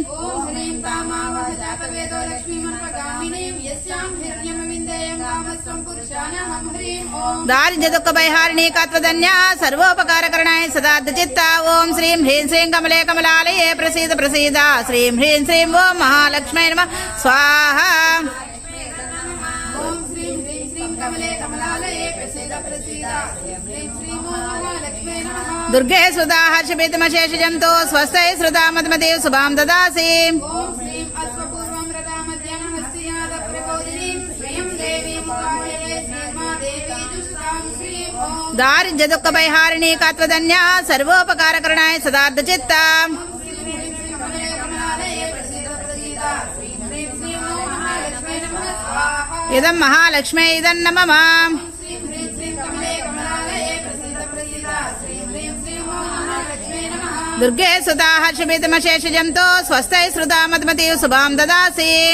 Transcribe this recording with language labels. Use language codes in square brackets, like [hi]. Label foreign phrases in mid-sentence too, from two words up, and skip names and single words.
[sa] दारिद्र्य दुःख परिहारिणी कात्वधन्या सर्वोपकारकरणाय सदार्धचित्ता ओम श्रीं ह्रीं श्रीं कमले कमलालये प्रसीद प्रसीद श्रीं ह्रीं श्रीं ॐ महालक्ष्मी नमः स्वाहा ओम श्रीं ह्रीं श्रीं कमले कमलालये प्रसीद प्रसीद श्रीं ह्रीं श्रीं ॐ महालक्ष्मी नमः దుర్గే సుధా హర్షపీతమశేషజంతో స్వస్థై శ్రుతా మద్మదేవ్ శుభాం దదాసి ఓం శ్రీం అశ్వపూర్వం రథామధ్యం హస్తియాద ప్రబోధినీం శ్రీం దేవీం ఉపాయే శ్రీమాదేవీ దుష్టాం శ్రీం ఓం దారిద్ర్య దుఃఖ భయహారిణి కాత్వధన్య సర్వోపకారకరణాయ సదార్థ చిత్త ఇదం మహాలక్ష్మే ఇదం నమః దుర్గే సుధా హర్షపీతమశేషజంతో స్వస్థై శ్రుతా మద్మతీవ్ శుభాం దదాసి